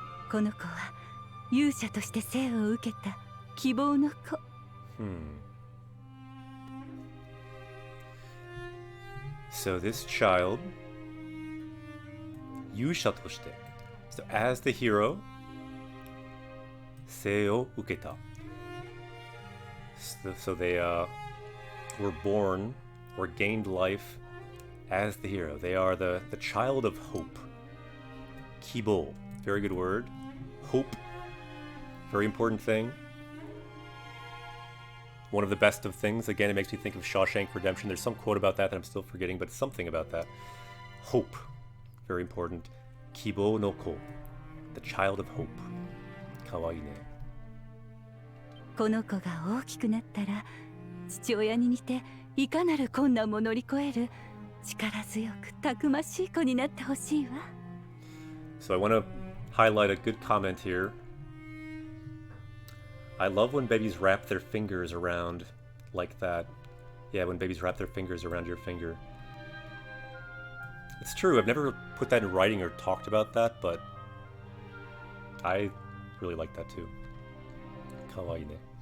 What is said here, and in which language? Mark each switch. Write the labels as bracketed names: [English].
[Japanese] この子は勇者として生を受けた希望の子。 [English] So this child, [Japanese] 勇者として [English] so as the hero, [Japanese] 生を受けた [English] so they were born or gained life as the hero. They are the child of hope. Kibo, very good word. Hope, very important thing. One of the best of things. Again, it makes me think of Shawshank Redemption. There's some quote about that I'm still forgetting, but something about that. Hope, very important. [Japanese] Kibo no ko, [English] the child of hope. [Japanese] Kawaii ne. この子が大きくなったら父親に似ていかなる困難も乗り越える力強くたくましい子になってほしいわ。 [English] So I want to highlight a good comment here. I love when babies wrap their fingers around like that. Yeah, when babies wrap their fingers around your finger. It's true, I've never put that in writing or talked about that, but I really like that too. [Japanese] Kawaii ne.